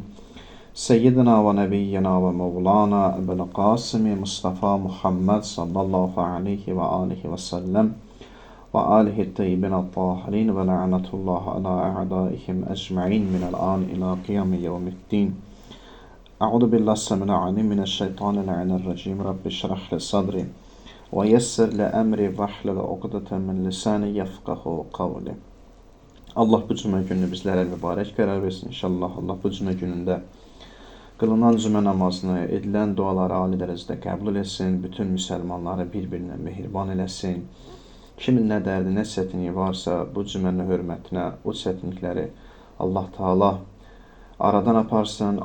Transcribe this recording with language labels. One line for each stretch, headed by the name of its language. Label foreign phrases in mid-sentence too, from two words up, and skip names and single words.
Arabic: سيدنا ونبينا ومولانا أبي القاسم مصطفى محمد صلى الله عليه و عليه و سلم و آله الطيبين الطاهرين و لعنة الله على أعدائهم أجمعين من الآن إلى قيام يوم الدين. أعوذ بالله السميع العليم من الشيطان الرجيم. رب اشرح لي صدري ويسر لي أمري واحلل عقدة من لساني يفقهوا قولي.
Azerbaijani: Allah bu cümə gününü bizlərə mübarək qərar versin inşallah. Allah bu cümə günündə qılınan cümə namazını, edilən duaları ali dərəcədə qəbul etsin. Bütün müsəlmanları bir-birinə mehriban eləsin. Kimin nə dərdi, nə çətinliyi varsa bu cümənin hörmətinə o çətinlikləri Allah Taala aradan aparsın.